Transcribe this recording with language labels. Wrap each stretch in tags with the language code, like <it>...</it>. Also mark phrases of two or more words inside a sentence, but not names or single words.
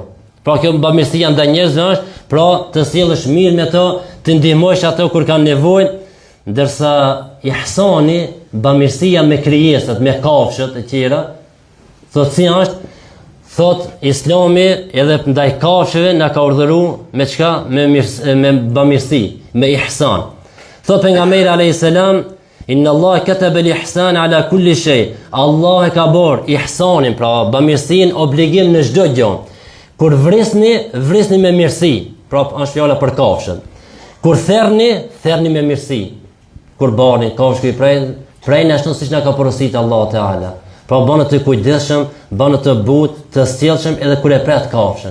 <sq>Pra kjo bamirësia ndaj njerëzve është, pra të sillesh mirë me to, të ndihmosh ato kur kanë nevojë, ndërsa ihsani, bamirësia me krijesat, me kafshët e tjera, thotë si është? Thot Islami edhe ndaj kafshëve na ka urdhëruar me çka? Me bamirësi, me ihsan. Thot pejgamberi</sq> <ar>عليه السلام إن الله كتب الإحسان على كل شيء."</ar> <sq>Allah e ka bërë ihsanin, pra bamirësinë obligim në çdo gjë. Kur vrisni me mirësi, pra është fjala për kafshën. Kur therrni me mirësi. Kur bani kafshë i prej ashtu siç na ka porositur Allah Teala. Pra bënë të kujdesshëm, bënë të butë, të sjellshëm edhe kur e pret kafshën.</sq>